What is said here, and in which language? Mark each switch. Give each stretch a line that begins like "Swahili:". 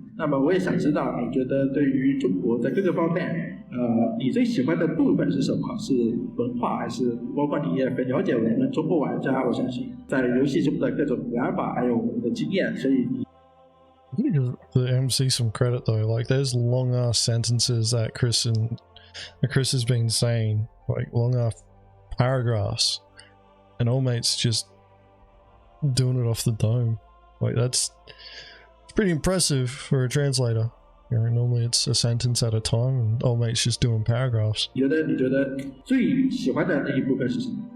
Chinese: 那么我也想知道，你觉得对于中国在各个方面，你最喜欢的部分是什么？是文化，还是包括你也很了解我们中国玩家？我相信在游戏中的各种玩法，还有我们的经验，所以你。
English: I'm gonna give the MC some credit though. Like, there's long ass sentences that Chris has been saying, like long ass paragraphs, and Old Mate's just doing it off the dome. Like, it's pretty impressive for a translator. You know, normally it's a sentence at a time, and Old Mate's just doing paragraphs.
Chinese: 你觉得最喜欢的那一部分是什么？